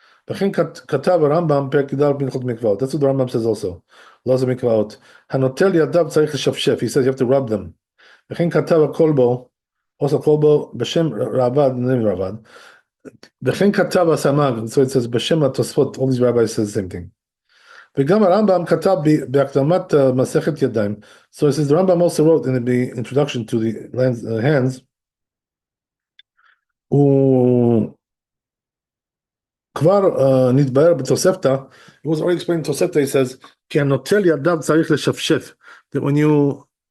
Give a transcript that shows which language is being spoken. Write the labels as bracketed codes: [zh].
[he] וכן כתב הרמב"ם פרק י"ד בהלכות מקוואות. [en] That's what the Rambam says also. [he] לא זה מקוואות. הנוטל ידיו צריך לשפשף. [en] He says you have to rub them. [he] וכן כתב הכלבו, also כלבו בשם רבד, name רבד. וכן כתב הסמ"ג, [en] so it says [he] בשם התוספות, [en] all these rabbis say the same thing. [he] וגם הרמב"ם כתב בהקדמת מסכת ידיים. [en] So it says the Rambam also wrote in the introduction to the hands, [he] הוא כבר נתבהר בתוספתא, [en] it was already explained in תוספתא, he says, [he] כי הנוטל ידיו צריך לשפשף, [en] that when you